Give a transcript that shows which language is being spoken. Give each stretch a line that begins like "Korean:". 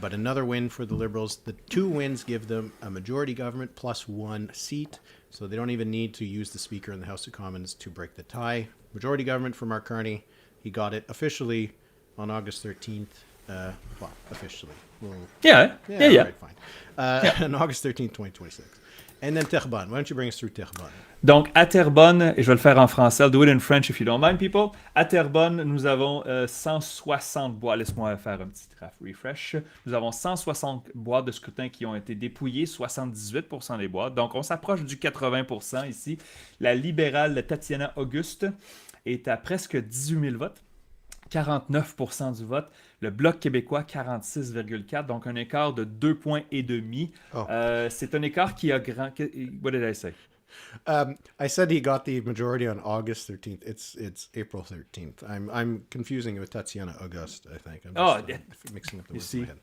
English: But another win for the Liberals. The two wins give them a majority government plus one seat, so they don't even need to use the Speaker in the House of Commons to break the tie. Majority government for Mark Carney. He got it officially on August 13th. Well, officially. Yeah. Right, fine. On August 13th, 2026. And then Terrebonne. Why don't you bring us through Terrebonne?
French: Donc, à Terrebonne, et je vais le faire en français,
English: I'll do it in French if you don't mind, people.
French: À Terrebonne, nous avons 160 boîtes. Laisse-moi faire un petit refresh. Nous avons 160 boîtes de scrutin qui ont été dépouillées, 78% des boîtes. Donc, on s'approche du 80% ici. La libérale Tatiana Auguste est à presque 18 000 votes. 49% du vote. Le Bloc québécois, 46,4%. Donc, un écart de 2,5 points. Oh. C'est un écart qui a grand...
English: What did I say? I said he got the majority on August 13th. It's April 13th. I'm confusing it with Tatiana Auguste, I think. I'm just, mixing up the words in my head.